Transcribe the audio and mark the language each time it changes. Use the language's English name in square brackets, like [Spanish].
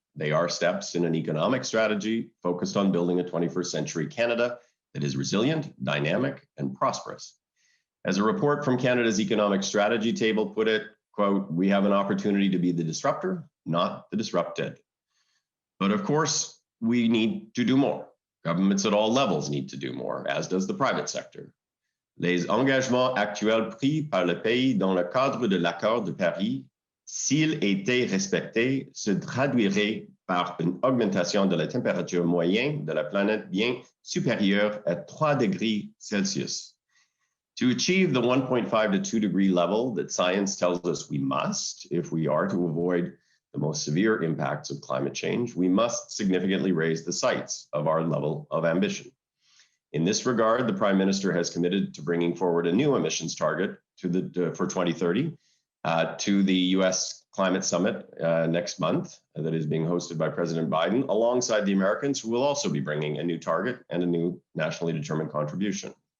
[English] They are steps in an economic strategy focused on building a 21st century Canada that is resilient, dynamic, and prosperous. As a report from Canada's Economic Strategy Table put it, quote, "We have an opportunity to be the disruptor, not the disrupted." But of course, we need to do more. Governments at all levels need to do more, as does the private sector. [French] Les engagements actuels pris par le pays dans le cadre de l'accord de Paris, s'ils étaient respectés, se traduiraient par une augmentation de la température moyenne de la planète bien supérieure à 3 degrees Celsius. [English] To achieve the 1.5 to 2 degree level that science tells us we must, if we are to avoid the most severe impacts of climate change, we must significantly raise the sights of our level of ambition. In this regard, the Prime Minister has committed to bringing forward a new emissions target for 2030 to the US Climate Summit next month that is being hosted by President Biden, alongside the Americans, who will also be bringing a new target and a new nationally determined contribution.